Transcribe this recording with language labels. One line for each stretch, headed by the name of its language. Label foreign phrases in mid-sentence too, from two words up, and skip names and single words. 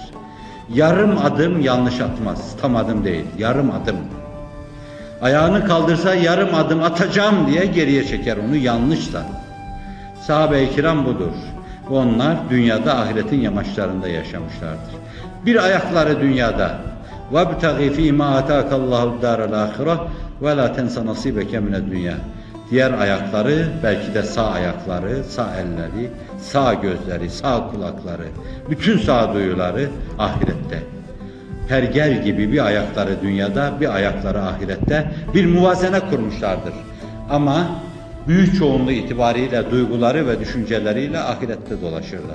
Turkish: Yarım adım yanlış atmaz, tam adım değil, yarım adım. Ayağını kaldırsa yarım adım atacağım diye geriye çeker onu yanlışsa. Sahabe-i kiram budur. Onlar dünyada ahiretin yamaçlarında yaşamışlardır. Bir ayakları dünyada.
Arabic: وَابْتَغِ ف۪ي مَا اَتَاكَ اللّٰهُ الدَّارَ الْآخِرَةِ وَلَا تَنْسَ نَصِيبَكَ مِنَ الدُّنْيَا.
Turkish: Diğer ayakları, belki de sağ ayakları, sağ elleri, sağ gözleri, sağ kulakları, bütün sağduyuları ahirette. Pergel gibi bir ayakları dünyada, bir ayakları ahirette bir muvazene kurmuşlardır. Ama büyük çoğunluğu itibariyle duyguları ve düşünceleriyle ahirette dolaşırlar.